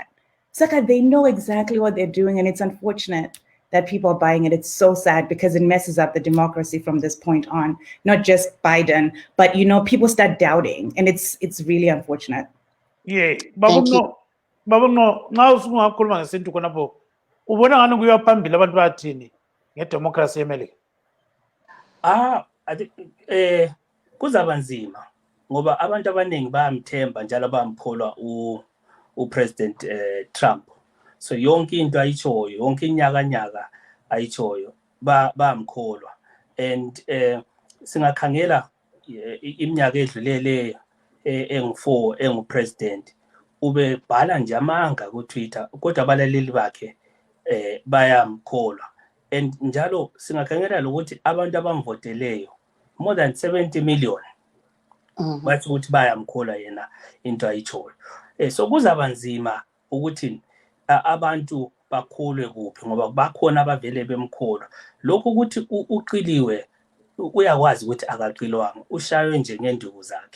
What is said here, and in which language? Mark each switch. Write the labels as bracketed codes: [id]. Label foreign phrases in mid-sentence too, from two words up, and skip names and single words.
[en] Saka, they know exactly what they're doing, and it's unfortunate that people are buying it. It's so sad because it messes up the democracy from this point on. Not just Biden, but people start doubting, and it's really unfortunate. [nd] Yeah, Babungo, now usungakhuluma ngesintu khonapho. Ubona ngani kuyiwa phambili abantu bathini ngedemocracy eMelika? [en] I think [nd] kuzaba nzima ngoba abantu abaningi bayamthemba njalo bamkholwa uPresident Trump. So yonke into ayichoyo, yonke inyaka ayichoyo bamkholwa. And singakhangela iminyaka edlulele engu4 engupresident ube bhala nje amanga ku Twitter kodwa abalaleli bakhe bayamkholwa. And njalo singakhangela ukuthi abantu abamvoteleyo [en] more than 70 million [nd] bathi ukuthi bayamkholwa yena into ayichoyo. So kuzaba nzima ukuthi abantu bakholwe kuphi ngoba bakhona abavele bemkholwa. Lokho ukuthi uqiliwe uyakwazi ukuthi akaqilwanga, ushaywe nje ngenduku zakhe.